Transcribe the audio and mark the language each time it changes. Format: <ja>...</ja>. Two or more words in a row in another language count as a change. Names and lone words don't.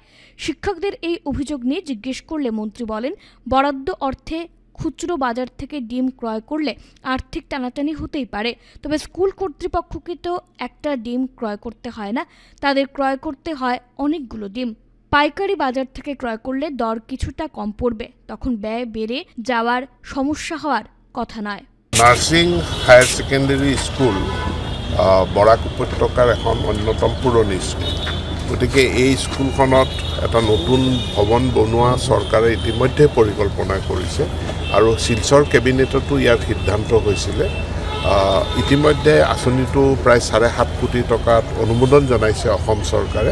<bn>শিক্ষকদের এই অভিযোগ নিয়ে জিজ্ঞেস করলে মন্ত্রী বলেন, বরাদ্দ অর্থে খুচরো বাজার থেকে ডিম ক্রয় করলে আর্থিক টানাটানি হতেই পারে, তবে স্কুল কর্তৃপক্ষকে তো একটা ডিম ক্রয় করতে হয় না, তাদের ক্রয় করতে হয় অনেকগুলো ডিম। পাইকারি বাজার থেকে ক্রয় করলে দর কিছুটা কম পড়বে, তখন ব্যয় বেড়ে যাওয়ার সমস্যা হওয়ার কথা নয়।</bn> <as>নার্সিং হায়ার সেকেন্ডারি স্কুল বৰাক উপত্যকাৰ এখন অন্যতম পুৰণি স্কুল। গতিকে এই স্কুলখনত এটা নতুন ভৱন বনোৱা চৰকাৰে ইতিমধ্যে পৰিকল্পনা কৰিছে আৰু শিলচৰ কেবিনেটতো ইয়াৰ সিদ্ধান্ত হৈছিলে। ইতিমধ্যে আঁচনিটো প্ৰায় 7.5 কোটি টকাত অনুমোদন জনাইছে অসম চৰকাৰে।</as>